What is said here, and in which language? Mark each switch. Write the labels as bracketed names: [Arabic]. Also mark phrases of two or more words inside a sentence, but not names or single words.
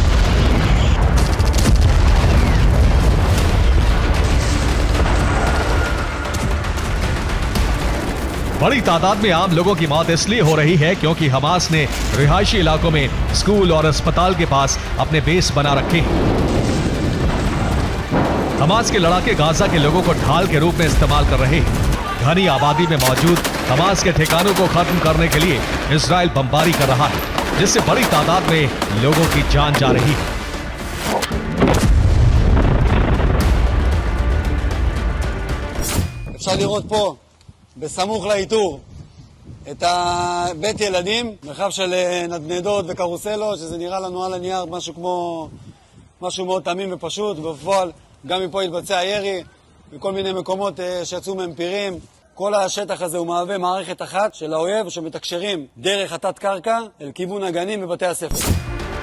[Hindi] बड़ी तादाद में आम लोगों की मौत इसलिए हो रही है क्योंकि हमास ने रिहायशी इलाकों में स्कूल और अस्पताल के पास अपने बेस बना रखे हैं। हमास के लड़ाके गाजा के लोगों को ढाल के रूप में इस्तेमाल कर रहे हैं। घनी आबादी में मौजूद हमास के ठिकानों को खत्म करने के लिए इजराइल बमबारी कर रहा है, जिससे बड़ी तादाद में लोगों की जान जा रही है। [Hebrew] אפשר לראות פה בסמוך לאיתור את בית ילדים, מרחב של נדנדות וקרוסלות, שזה נראה לנו על הנייר משהו מאוד תמים ופשוט, ובפועל גם מפה התבצע ירי בכל מיני מקומות שיצאו מהם פירים. כל השטח הזה הוא מהווה מערכת אחת של האויב שמתקשרים דרך התת קרקע אל כיוון הגנים ובתי הספר.